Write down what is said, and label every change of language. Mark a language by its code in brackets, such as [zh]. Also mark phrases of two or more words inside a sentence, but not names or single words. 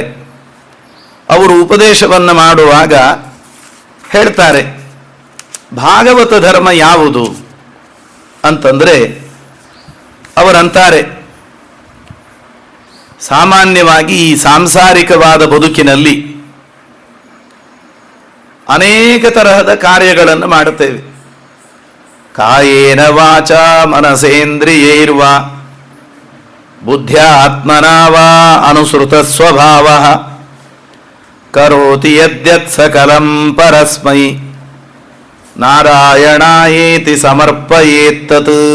[kn] ಅವರು ಉಪದೇಶವನ್ನು ಮಾಡುವಾಗ ಹೇಳ್ತಾರೆ, ಭಾಗವತ ಧರ್ಮ ಯಾವುದು ಅಂತಂದರೆ ಅವರಂತಾರೆ, ಸಾಮಾನ್ಯವಾಗಿ ಈ ಸಾಂಸಾರಿಕವಾದ ಬದುಕಿನಲ್ಲಿ ಅನೇಕ ತರಹದ ಕಾರ್ಯಗಳನ್ನು ಮಾಡುತ್ತೇವೆ. [sa] ಕಾಯೇನ ವಾಚ ಮನಸೇಂದ್ರಿಯೈರ್ವ ಬುದ್ಧ್ಯಾತ್ಮನಾ ವಾ ಅನುಸೃತ ಸ್ವಭಾವ ಕರೋತಿ ಯದ್ಯತ್ ಸಕಲಂ ಪರಸ್ಮೈ ನಾರಾಯಣಾಯೇತಿ ಸಮರ್ಪಯೇತ್ತತ್.